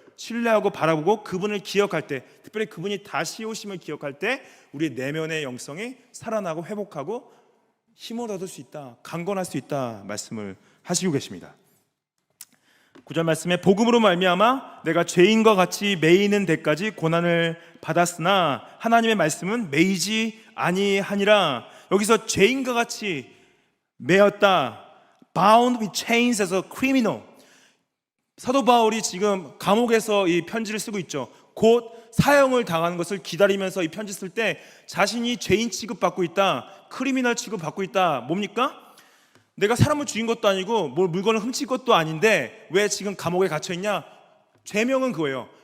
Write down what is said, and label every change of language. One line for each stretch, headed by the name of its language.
Korean: 신뢰하고 바라보고 그분을 기억할 때, 특별히 그분이 다시 오심을 기억할 때 우리 내면의 영성이 살아나고 회복하고 힘을 얻을 수 있다, 강건할 수 있다 말씀을 하시고 계십니다. 9절 말씀에 복음으로 말미암아 내가 죄인과 같이 매이는 데까지 고난을 받았으나 하나님의 말씀은 매이지 아니하니라. 여기서 죄인과 같이 매였다,
English: bound with chains as a criminal.
Korean: 사도 바울이 지금 감옥에서 이 편지를 쓰고 있죠. 곧 사형을 당하는 것을 기다리면서 이 편지 쓸 때 자신이 죄인 취급받고 있다, 크리미널 취급받고 있다. 뭡니까? 내가 사람을 죽인 것도 아니고 뭘 물건을 훔친 것도 아닌데 왜 지금 감옥에 갇혀 있냐? 죄명은 그거예요.